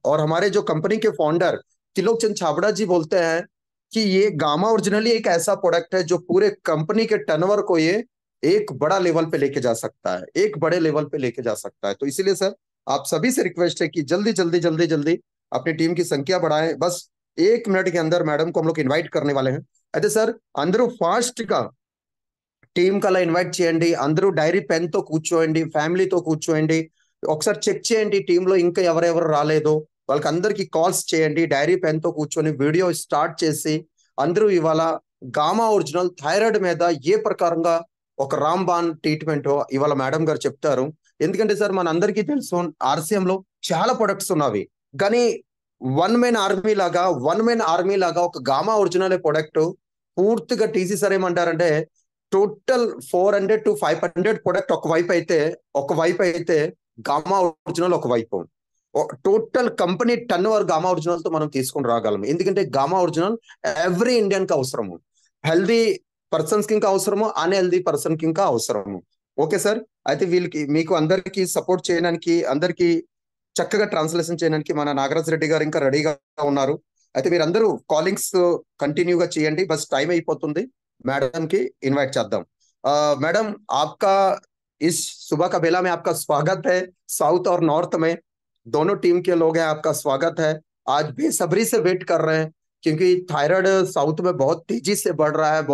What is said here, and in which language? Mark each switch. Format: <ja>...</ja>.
<hi>और हमारे जो कंपनी के फाउंडर त्रिलोक चंद छाबड़ा जी बोलते हैं कि ये गामा ओरिजिनली एक ऐसा प्रोडक्ट है जो पूरे कंपनी के टर्नओवर को ये एक बड़ा लेवल पे लेके जा सकता है, एक बड़े लेवल पे लेके जा सकता है। तो इसीलिए सर, आप सभी से रिक्वेस्ट है कि जल्दी जल्दी जल्दी जल्दी अपनी टीम की संख्या बढ़ाएं। बस 1 मिनट के अंदर मैडम को हम लोग इनवाइट करने वाले हैं।</hi> <te>అయితే సార్, అందరూ ఫాస్ట్ గా టీం కల్లా ఇన్వైట్ చేయండి. అందరూ డైరీ పెన్ తో కూర్చోండి, ఫ్యామిలీతో కూర్చోండి. ఒకసారి చెక్ చేయండి టీంలో ఇంకా ఎవరెవరు రాలేదో వాళ్ళకి అందరికి కాల్స్ చేయండి. డైరీ పెన్ తో కూర్చొని వీడియో స్టార్ట్ చేసి అందరూ ఇవాళ గామా ఒరిజినల్ థైరాయిడ్ మీద ఏ ప్రకారంగా ఒక రాంబాన్ ట్రీట్మెంట్ ఇవాళ మేడం గారు చెప్తారు. ఎందుకంటే సార్, మన అందరికీ తెలుసు ఆర్సీఎం లో చాలా ప్రొడక్ట్స్ ఉన్నవి, కానీ వన్ మెన్ ఆర్మీ లాగా ఒక గామా ఒరిజినల్ ప్రొడక్ట్ పూర్తిగా టీసీ సార్ ఏమంటారంటే, టోటల్ 400 to 500 ప్రొడక్ట్ ఒక వైపు అయితే గామా ఒరిజినల్ ఒకవైపు, total company turn over gamma original తో మనం తీసుకుని రాగలం. ఎందుకంటే గామా ఒరిజినల్ ఎవ్రీ ఇండియన్ కి అవసరము, హెల్దీ పర్సన్స్ కి ఇంకా అవసరము, అన్హెల్దీ పర్సన్ కి ఇంకా అవసరము. Okay sir. అయితే వీళ్ళకి మీకు అందరికి సపోర్ట్ చేయడానికి, అందరికి చక్కగా ట్రాన్స్లేషన్ చేయడానికి మన నాగరాజ్ రెడ్డి గారు ఇంకా రెడీగా ఉన్నారు. అయితే మీరందరూ కాలింగ్స్ కంటిన్యూగా చేయండి. బస్ టైం అయిపోతుంది,</te> <hi>मैडम की इनवाइट चाहता हूँ। मैडम, आपका इस सुबह का बेला में आपका स्वागत है। साउथ और नॉर्थ में दोनों टीम के लोग हैं, आपका स्वागत है। आज बेसब्री से वेट कर रहे हैं, क्योंकि थायराइड साउथ में बहुत तेजी से बढ़ रहा है।</hi>